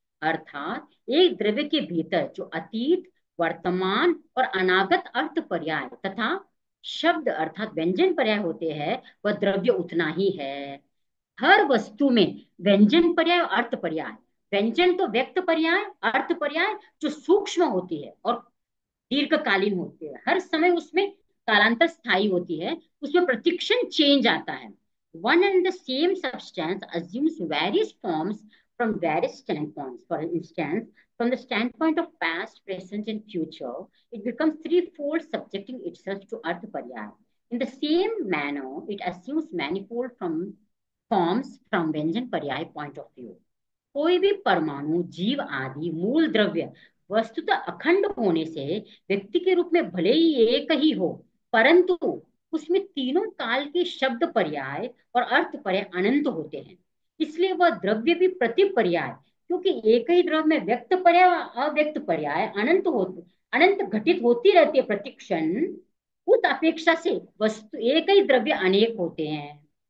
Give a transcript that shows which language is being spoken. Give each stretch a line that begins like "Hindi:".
Hindi: अर्थात एक द्रव्य के भीतर जो अतीत, वर्तमान और अनागत अर्थ पर्याय तथा शब्द अर्थात व्यंजन पर्याय होते हैं, वह द्रव्य उतना ही है। हर वस्तु में व्यंजन पर्याय और अर्थ पर्याय, व्यंजन तो व्यक्त पर्याय, अर्थ पर्याय जो सूक्ष्म होती है और दीर्घकालीन होती है, हर समय उसमें कालांतर स्थायी होती है, उसमें प्रतिक्षण चेंज आता है।
English: One and the same substance assumes various forms from various standpoints. For instance, from the standpoint of past, present, and future, it becomes threefold, subjecting itself to artha paryaya. In the same manner, it assumes manifold from forms from व्यंजन पर्याय point of view.
Hindi: कोई भी परमाणु, जीव आदि मूल द्रव्य वस्तुतः अखंड होने से व्यक्ति के रूप में भले ही एक ही हो, परंतु उसमें तीनों काल के शब्द पर्याय और अर्थ पर्याय अनंत होते हैं। इसलिए वह द्रव्य भी प्रति पर्याय, क्योंकि एक ही द्रव्य में व्यक्त पर्याय अव्यक्त पर्याय अनंत घटित होती रहती है प्रतिक्षण, उस अपेक्षा से वस्तु एक ही द्रव्य अनेक होते हैं।